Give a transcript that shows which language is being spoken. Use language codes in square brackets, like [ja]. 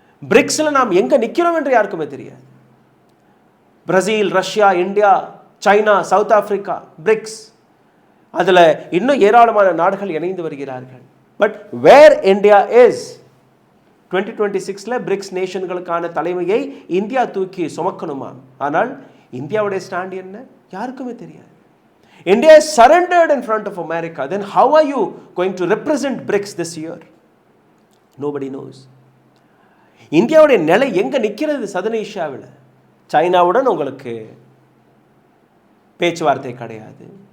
[ta] பிரிக்ஸில் நாம் எங்கே நிற்கிறோம் என்று யாருக்குமே தெரியாது. Brazil, Russia, India, China, south Africa, BRICS, அதில் இன்னும் ஏராளமான நாடுகள் இணைந்து வருகிறார்கள். But where India is? 2026 BRICS நேஷன்களுக்கான தலைமையை இந்தியா தூக்கி சுமக்கணுமா? ஆனால் இந்தியாவுடைய ஸ்டாண்ட் என்ன யாருக்குமே தெரியாது. [en] India is surrendered in front of America. Then how are you going to represent BRICS this year? Nobody knows. [ta] இந்தியாவுடைய நிலை எங்கே நிற்கிறது? சதன் ஏஷியாவில் சைனாவுடன் உங்களுக்கு பேச்சுவார்த்தை கிடையாது.